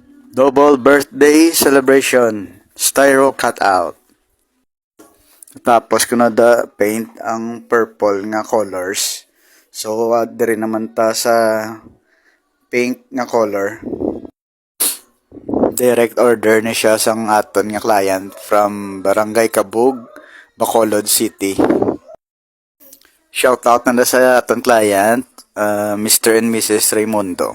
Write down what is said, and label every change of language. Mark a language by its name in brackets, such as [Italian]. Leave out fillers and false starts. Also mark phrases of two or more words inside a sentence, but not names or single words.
[English] Double birthday celebration. Styro cutout. [Hiligaynon] Tapos ko na da paint ang purple nga colors. So diri naman ta sa pink nga color. [English] Direct order [Hiligaynon] ni siya sang aton nga client from Barangay Kabug, Bacolod City. [English] Shout out [Hiligaynon] na sa aton client, [English] Mr. and Mrs. [Hiligaynon] Raimundo.